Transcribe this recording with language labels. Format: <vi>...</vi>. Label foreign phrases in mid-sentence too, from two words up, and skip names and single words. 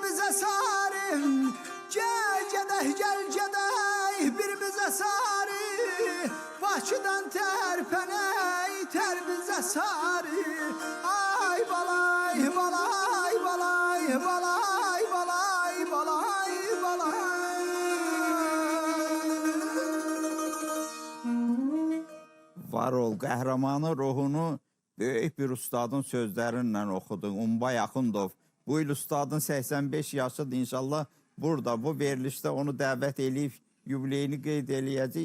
<az>sarı gel gedək birimize sarı Bakıdan tərpənək ter bize sarı Ay balay balay balay balay balay balay balay Var ol qəhrəmanı ruhunu böyük bir ustadın sözlərindən oxudun. Umbay Axundov. Bu il ustadın 85 yaşıdır inşallah. Burada bu verilişdə onu dəvət eləyib yubileyini qeyd eləyəcək.</az>